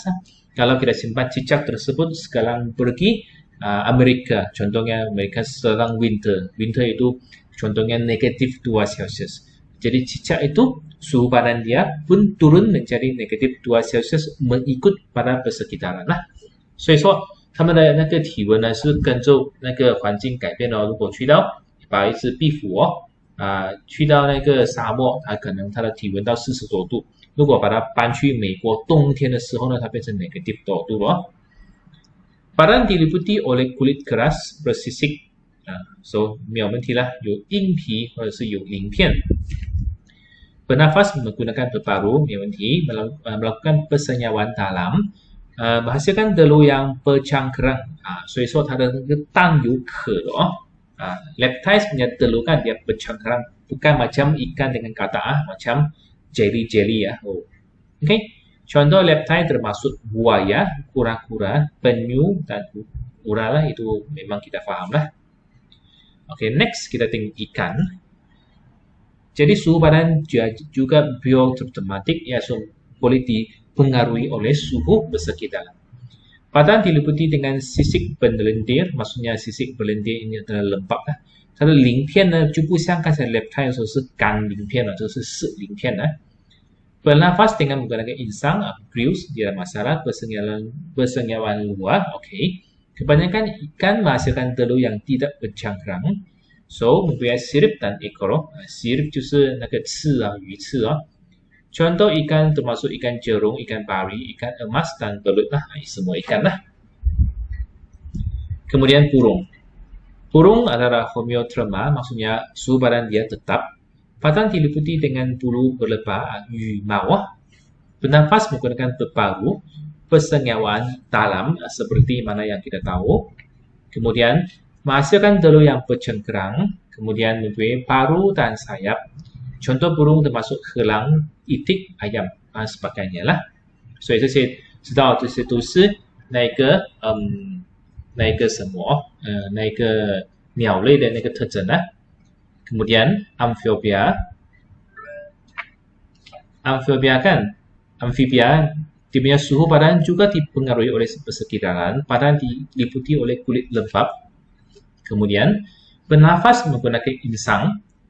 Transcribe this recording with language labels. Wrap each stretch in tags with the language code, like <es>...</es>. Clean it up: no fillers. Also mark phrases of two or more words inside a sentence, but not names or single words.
<ms>Kalau kita simpan cicak tersebut sekarang pergi Amerika, contohnya mereka sedang winter itu contohnya -2 Celsius. Jadi cicak itu suhu badan dia pun turun menjadi -2 Celsius mengikut pada persekitaran lah.</ms> <zh>所以说他们的那个体温呢是跟着那个环境改变哦。如果去到把一只壁虎去到那个沙漠，可能它的体温到40多度。如果把它搬去美国冬天的时候呢，它变成-多度了。Badan</zh> <ms>diliputi oleh kulit keras bersisik， so</ms> <zh>没有问题啦，有硬皮或者是有鳞片。</zh> <ms>Bernafas menggunakan paru-paru，</ms> <zh>没有问题。</zh> <ms>melakukan persenyawaan dalam， menghasilkan telur yang bercangkrang，</ms> <zh>所以说它的那个蛋有壳的哦。</zh> <ms>Reptiles punya telur kan dia bercangkrang， bukan macam ikan dengan katak macam jelly ya. Oke, contoh reptile termasuk buaya, kura-kura, penyu dan kura lah, itu memang kita paham lah. Oke, next kita tengok ikan. Jadi suhu badan juga biotermatik, ya, so boleh dipengaruhi oleh suhu persekitaran. Badan diliputi dengan sisik berlendir, maksudnya sisik berlendir ini adalah lembab lah.</ms> <zh>它的鳞片呢就不像刚才 reptile 说是干鳞片了，这是湿鳞片呢。</zh> <ms>Bernafas dengan menggunakan insang, grills, tidak masalah. Persenyawaan luar, oke. Kebanyakan ikan menghasilkan telur yang tidak bercangkrang. So, mempunyai sirip dan ekor. Sirip</ms> <zh>就是那个刺鱼刺哦。</zh> <ms>Contoh ikan termasuk ikan jerung, ikan pari, ikan emas dan belut lah, semua ikan lah. Kemudian burung. Burung adalah homeotherma, maksudnya suhu badan dia tetap. Badan diliputi dengan bulu berlebar,</ms> <zh>羽毛.</zh> <ms>Bernafas menggunakan paru, persenyawaan dalam seperti mana yang kita tahu. Kemudian menghasilkan telur yang bercengkerang, kemudian mempunyai paru dan sayap. Contoh burung termasuk helang, itik, ayam, sebagainya lah.</ms> <zh>所以这些知道这些都是那个什么那个鸟类的那个特征呢。</zh> <ms>Kemudian amphibia kan, amphibia Dia punya suhu badan juga dipengaruhi oleh persekitaran. Badan diliputi oleh kulit lembab. Kemudian, bernafas menggunakan insang.</ms>